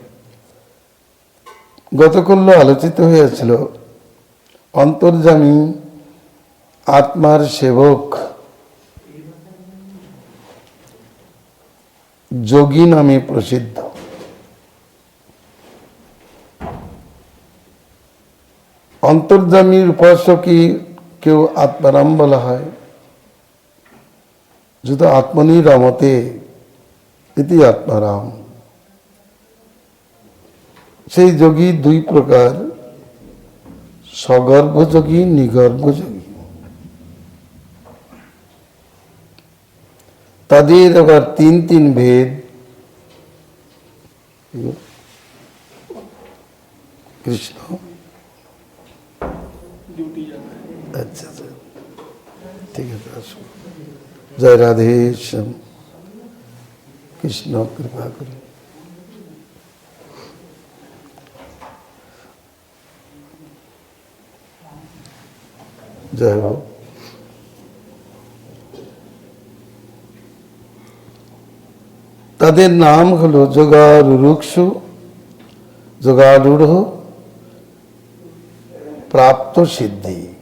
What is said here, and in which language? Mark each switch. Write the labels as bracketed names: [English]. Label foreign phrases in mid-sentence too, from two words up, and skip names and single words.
[Bangla] গতকাল আলোচিত হয়েছিল অন্তর্যামী আত্মার সেবক যোগী নামে প্রসিদ্ধ। অন্তর্যামীর উপাসকী কেউ আত্মারাম বলা হয়। [Sanskrit] जुतो आत्मनि रमते इति आत्माराम। [Bangla] সেই যোগী দুই প্রকার, সগর্ভ যোগী, নিগর্ভ যোগী। তাদের আবার তিন তিন ভেদ। কৃষ্ণ আচ্ছা ঠিক আছে, আসুন। জয় রাধে শ্যাম। কৃষ্ণ কৃপা করি। [Hindi] जय हो। [Bangla] তাদের নাম হলো যোগারূঢ়, যোগারূঢ় প্রাপ্ত সিদ্ধি।